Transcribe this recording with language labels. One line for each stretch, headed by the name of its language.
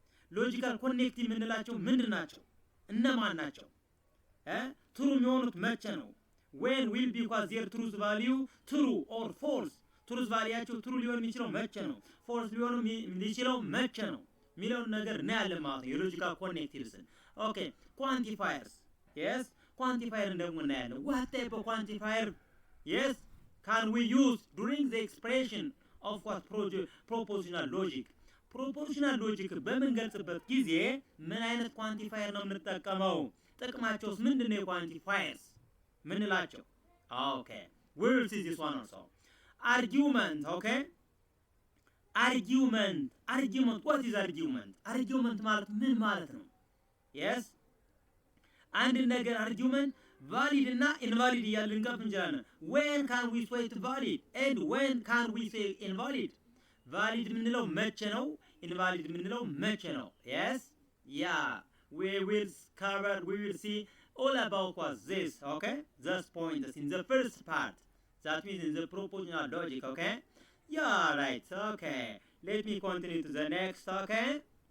Amharic: ሎጂካል ኮኔክቲቭ የምንላቸው ምንድን ናቸው? እነማን ናቸው? ትሩ የሚሆኑት መቼ ነው?
English: when will be because their truth value true or false።
Amharic: ትሩዝ ቫሊያቸው ትሩ ሊሆን የሚችለው መቼ ነው? ፎልስ ሊሆን የሚችለው መቼ ነው የሚለውን ነገር እናያለን ማለት ነው። የሎጂካል ኮኔክቲቭስን። ኦኬ ኳንቲፋየርስ። የስ ኳንቲፋየር ደግሞ እናያለን።
English: what type of quantifier yes can we use during the expression of what propositional logic?
Amharic: propositional logic በምንገልጽበት ጊዜ ምን አይነት ኳንቲፋየር ነው የምንጠቀመው? ጥቅማቸውስ ምንድነው? የኳንቲፋየርስ ምንላቸው?
English: ኦኬ we will see this one also. Argument, okay? Argument. What is argument?
Amharic: Argument ማለት ምን ማለት ነው?
English: Yes?
Amharic: አንድ ነገር argument valid እና invalid እያልን ልንከፍ እንችላለን።
English: When can we say it valid and when can we say invalid?
Amharic: valid ምንለው መቼ ነው? invalid ምንለው መቼ ነው?
English: yes yeah we will see all about what this, okay? Those points in the first part, that means in the propositional logic, okay? Yeah, right, okay. Let me continue to the next, okay?